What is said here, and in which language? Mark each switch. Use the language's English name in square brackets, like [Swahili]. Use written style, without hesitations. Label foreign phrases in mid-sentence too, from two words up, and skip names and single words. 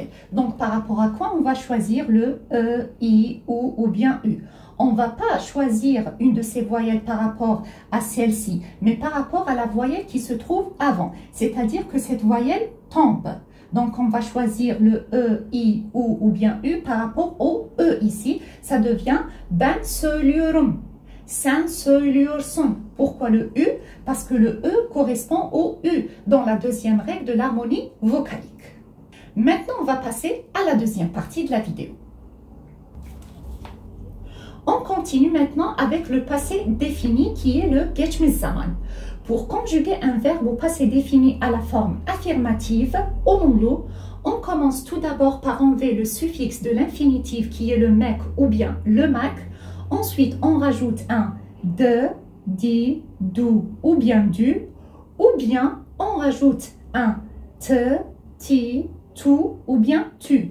[French] Donc par rapport à quoi on va choisir le e, i, ou bien u? On ne va pas choisir une de ces voyelles par rapport à celle-ci, mais par rapport à la voyelle qui se trouve avant. C'est-à-dire que cette voyelle tombe. Donc, on va choisir le e, i, ou bien u par rapport au e ici. Ça devient [Turkish] ben söylüyorum. Sen söylüyorsun. [French] Pourquoi le u? Parce que le e correspond au u dans la deuxième règle de l'harmonie vocalique. Maintenant, on va passer à la deuxième partie de la vidéo. On continue maintenant avec le passé défini qui est le [Turkish] geçmiş zaman. [French] Pour conjuguer un verbe au passé défini à la forme affirmative, olumlu, on commence tout d'abord par enlever le suffixe de l'infinitif qui est le mek ou bien le mak. Ensuite, on rajoute un de, di, du ou bien du, ou bien on rajoute un te, ti, tu ou bien tu.